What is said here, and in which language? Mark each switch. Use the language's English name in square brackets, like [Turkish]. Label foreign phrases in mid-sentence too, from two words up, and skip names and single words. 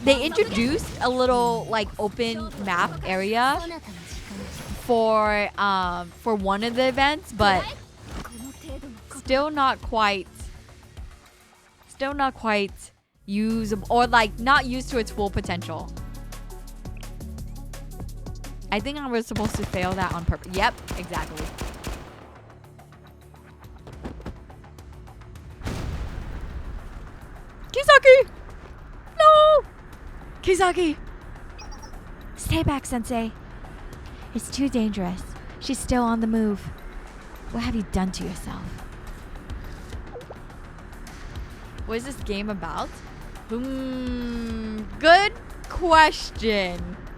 [English] They introduced a little like open map area for one of the events, but still not quite usable, or like not used to its full potential. I think I was supposed to fail that on purpose. Yep, exactly. Kisaki! No! Kisaki! Stay back, Sensei. It's too dangerous. She's still on the move. What have you done to yourself? What is this game about? Good question.